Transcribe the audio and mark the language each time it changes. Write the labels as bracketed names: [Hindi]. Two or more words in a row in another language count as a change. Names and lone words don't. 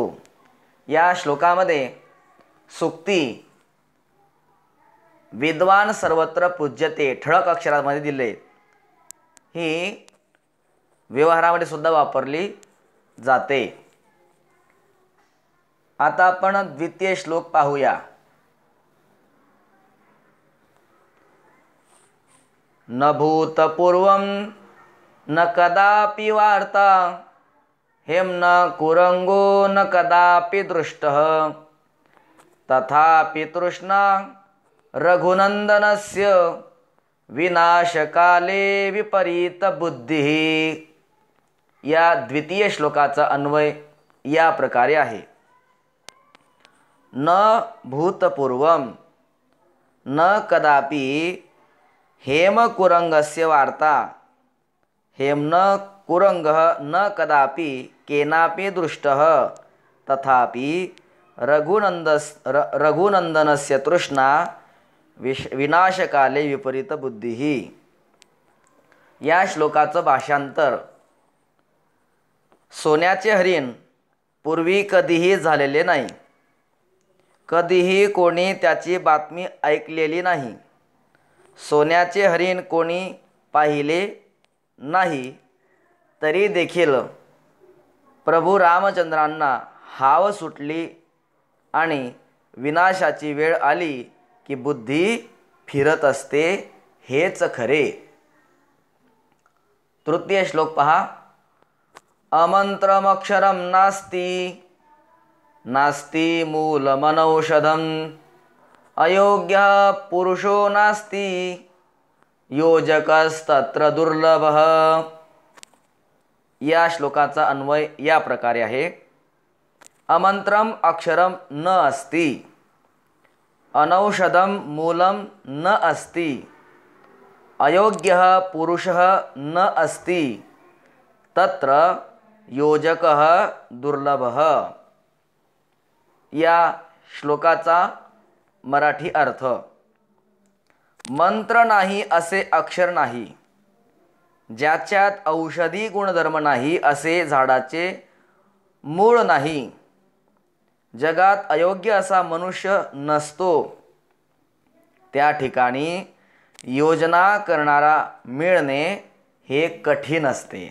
[Marathi] या श्लोकामध्ये सूक्ती [Sanskrit] विद्वान सर्वत्र पूज्यते [Marathi] ठळक अक्षरामध्ये दिले, ही व्यवहारामध्ये सुद्धा वापरली जाते। आता आपण द्वितीय श्लोक पाहूया। [Sanskrit] न भूतपूर्वं न कदापि वार्ता हेम्न कुरंगो न कदापि दृष्टः तथापि तृष्णा रघुनंदनस्य विनाशकाले विपरीत बुद्धिः। [Marathi] या द्वितीय श्लोकाचा अन्वय या प्रकारे आहे, [Sanskrit] न भूतपूर्वं न कदापि हेमकुरंगस्य वार्ता हेम्न कुरंगः न कदापि केनापि दृष्टः तथापि रघुनंदनस्य तृष्णा विनाशकाले विपरीत बुद्धिः। [Marathi] या श्लोकाचं भाषांतर, सोन्याचे हरिण पूर्वी कधीही झालेले नाही, कधीही कोणी त्याची बातमी ऐकलेली नाही, सोन्याचे हरिण कोणी पाहिले नाही, तरी देखील प्रभू रामचंद्रांना हाव सुटली आणि विनाशाची वेळ आली की बुद्धी फिरत असते, हेच खरे। तृतीय श्लोक पहा, [Sanskrit] अमंत्रमक्षरं नास्ति नास्ति मूलमनौषधं अयोग्यः पुरुषो नास्ति योजकस्तत्र दुर्लभः। [Marathi] या श्लोकाचा अन्वय या प्रकारे आहे, [Sanskrit] अमंत्रम अक्षरम न अस्ति अनौषधम मूलम न अस्ति अयोग्यः पुरुषः न अस्ति तत्र योजकः दुर्लभः. [Marathi] या श्लोकाचा मराठी अर्थ. मंत्र नाही असे अक्षर नाही, ज्याच्यात औषधी गुणधर्म नाही असे झाडाचे मूळ नाही, जगात अयोग्य असा मनुष्य नसतो, त्या ठिकाणी योजना करणारा मिळणे हे कठीण असते.